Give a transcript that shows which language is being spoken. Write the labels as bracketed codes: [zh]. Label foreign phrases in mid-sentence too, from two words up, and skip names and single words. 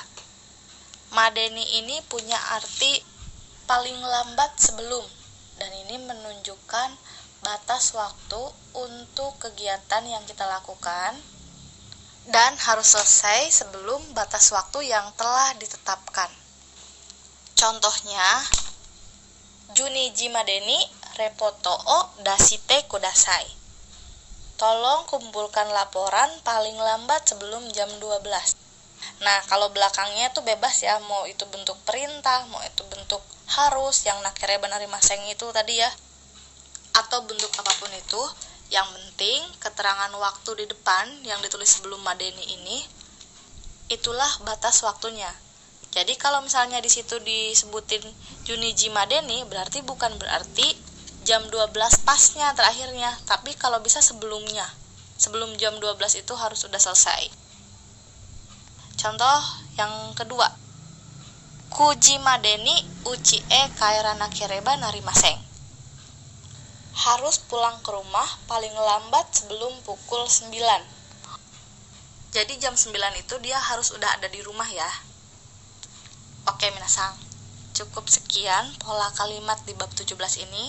[id] Madeni ini punya arti paling lambat sebelum, dan ini menunjukkan batas waktu untuk kegiatan yang kita lakukan dan harus selesai sebelum batas waktu yang telah ditetapkan. Contohnya, [ja] 十二時までにレポートを出してください. [id] Tolong kumpulkan laporan paling lambat sebelum jam 12. Nah, kalau belakangnya tuh bebas ya, mau itu bentuk perintah, mau itu bentuk harus, yang [ja] なければなりません [id] itu tadi ya, atau bentuk apapun itu. Yang penting keterangan waktu di depan yang ditulis sebelum Madeni ini, itulah batas waktunya. Jadi kalau misalnya di situ disebutin [ja] 十二時までに, [id] berarti bukan berarti jam 12 pasnya terakhirnya, tapi kalau bisa sebelumnya. Sebelum jam 12 itu harus sudah selesai. Contoh yang kedua. [ja] 九時までに家へ帰らなければなりません. [id] Harus pulang ke rumah paling lambat sebelum pukul 9. Jadi jam 9 itu dia harus udah ada di rumah ya. Oke minasang, cukup sekian pola kalimat di bab 17 ini.